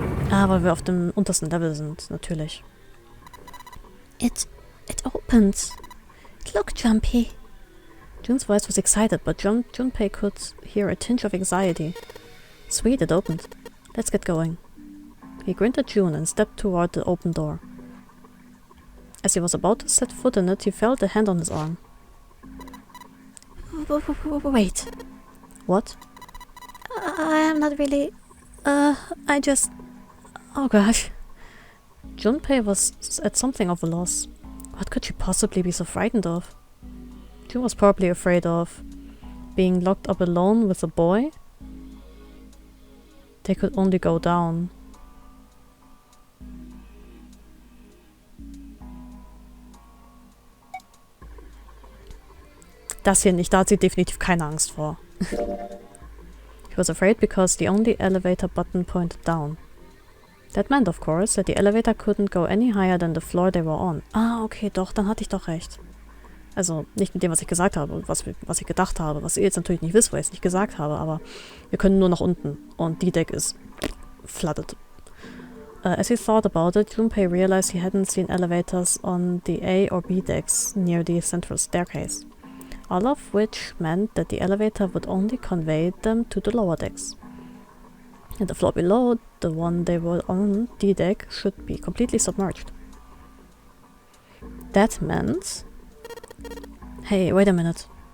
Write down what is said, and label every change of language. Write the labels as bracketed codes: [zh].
[de] Weil wir auf dem untersten Level sind, natürlich. [en] It opened. Look, Junpei. June's voice was excited, but Junpei could hear a tinge of anxiety. Sweet, it opened. Let's get going. He grinned at June and stepped toward the open door. As he was about to set foot in it, he felt a hand on his arm. Wait. What? I am not really... I just... Oh gosh. Junpei was at something of a loss. What could she possibly be so frightened of? June was probably afraid of being locked up alone with a boy. They could only go down. [de] Das hier nicht, da hat sie definitiv keine Angst vor. [en] He was afraid because the only elevator button pointed down. That meant, of course, that the elevator couldn't go any higher than the floor they were on. [de] Ah, okay, doch, dann hatte ich doch recht. Also, nicht mit dem, was ich gesagt habe, was ich gedacht habe, was ihr jetzt natürlich nicht wisst, weil ich es nicht gesagt habe, aber wir können nur nach unten und die Deck ist flooded. [en] As he thought about it, Junpei realized he hadn't seen elevators on the A or B decks near the central staircase. All of which meant that the elevator would only convey them to the lower decks. And the floor below, the one they were on, D deck, should be completely submerged. That meant... Hey, wait a minute.